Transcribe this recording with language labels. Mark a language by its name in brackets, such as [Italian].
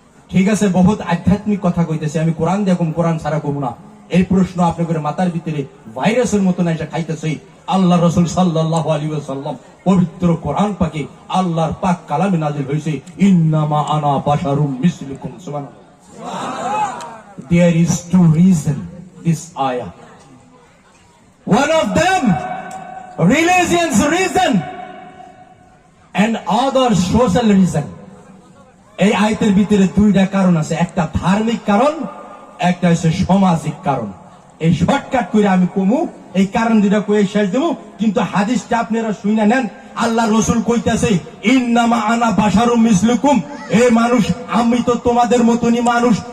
[Bangla] ঠিক আছে, বহুত আধ্যাত্মিক কথা কইতেছে আমি, কোরআন দেখুন, কোরআন ছাড়া কমু না। এই প্রশ্ন আপনাদের মাথার ভিতরে ভাইরাসের মতো না এসে খাইতেছে। আল্লাহ রাসূল সাল্লাল্লাহু আলাইহি ওয়াসাল্লাম পবিত্র কোরআন পাকে আল্লাহর পাক কালামে নাযিল হয়েছে, [Arabic] ইন্নামা আনা বাশারুম মিসলুকুম। [Bangla] সুবহানাল্লাহ। [English] There is two reasons this ayah. One of them religion's reason and other social reason. [Bangla] এই আয়াতের ভিতরে 2টা কারণ আছে, একটা ধার্মিক কারণ, একটা হচ্ছে সামাজিক কারণ। এই শর্টকাট করে আমি কমু, এই কারণ 2টা কয়ে শেষ দেবো, কিন্তু হাদিসটা আপনারা শুনে নেন। আল্লাহ রসুল কইতেছে [Arabic] ইন্নামা আনা বাশারুম মিসলুকুম, [Bangla] এই মানুষ আমি তো তোমাদের মতনই মানুষ।